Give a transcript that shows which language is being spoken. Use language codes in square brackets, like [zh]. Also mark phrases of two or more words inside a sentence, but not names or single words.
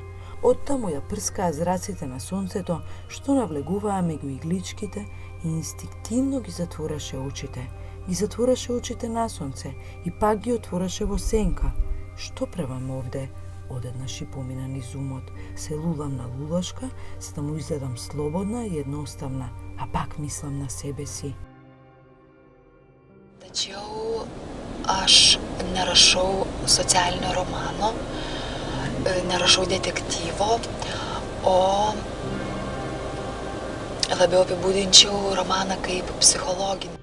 [mk] Оттаму ја прскаа зраците на сонцето, што навлегуваа меѓу игличките и инстинктивно ги затвораше очите. Ги затвораше очите на сонце и пак ги отвораше во сенка. Што правам овде? Одеднаш и помина низ умот. Се лулам на лулашка, за да му изгледам слободна и едноставна, а пак мислам на себе си. [lt] Tačiau aš nerašau socialinio romano, nerašau detektyvo, o labiau apibūdinčiau romaną kaip psichologinį.